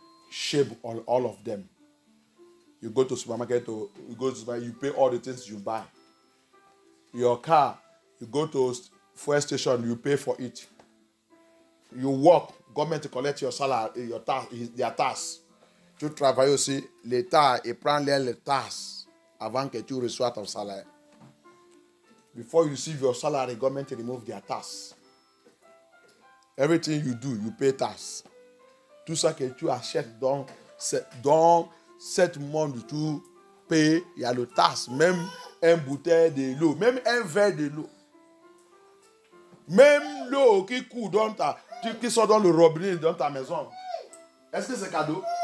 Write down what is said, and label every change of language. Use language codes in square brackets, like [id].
[en] Shame on all of them. You go to supermarket, you pay all the things you buy. Your car, you go to fuel station, you pay for it. You work, government to collect your salary, their tax. [fr] Tu travailles aussi, l'État, il prend les taxes avant que tu reçoives ton salaire. [en] Before you receive your salary, government remove their tax. Everything you do, you pay tax. [fr] Tout ça que tu achètes dans ce monde, tu payes, il y a le taxe. Même une bouteille de l'eau, même un verre de l'eau. Même l'eau qui coule qui sort dans le robinet dans ta maison. Est-ce que c'est cadeau?